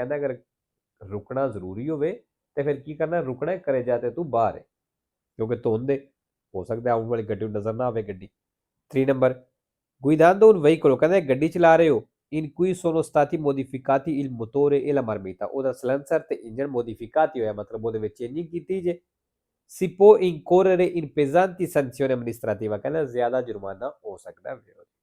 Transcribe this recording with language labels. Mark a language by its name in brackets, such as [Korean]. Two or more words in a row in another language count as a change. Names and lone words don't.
[Punjabi] ਕਹਿੰਦਾ ਅਗਰ ਰੁਕਣਾ ਜ਼ਰੂਰੀ ਹੋਵੇ ਤੇ ਫਿਰ ਕੀ ਕਰਨਾ, ਰੁਕਣਾ ਕਰੇ ਜਾਤੇ ਤੋਂ ਬਾਹਰ ਹੈ, ਕਿਉਂਕਿ ਧੁੰਦ ਹੋ ਸਕਦਾ ਆਉਣ ਵਾਲੀ ਗੱਡੀ ਨੂੰ ਨਜ਼ਰ ਨਾ ਆਵੇ ਗੱਡੀ। [Italian] 3 ਨੰਬਰ guidando un veicolo, [Punjabi] ਕਹਿੰਦਾ ਗੱਡੀ ਚਲਾ ਰਹੇ ਹੋ [Italian] in cui sono stati modificati il motore e la marmita, [Punjabi] ਉਹਦਾ ਸਲੈਂਸਰ ਤੇ ਇੰਜਨ ਮੋਡੀਫਿਕਾਤੀ ਹੋਇਆ ਮਤਲਬ ਉਹਦੇ ਵਿੱਚ ਚੇਂਜਿੰਗ ਕੀਤੀ ਜੇ [Italian] si può incorrere in pesanti sanzioni amministrativa, [Punjabi] ਕਹਿੰਦਾ ਜ਼ਿਆਦਾ ਜੁਰਮਾਨਾ ਹੋ ਸਕਦਾ ਹੈ।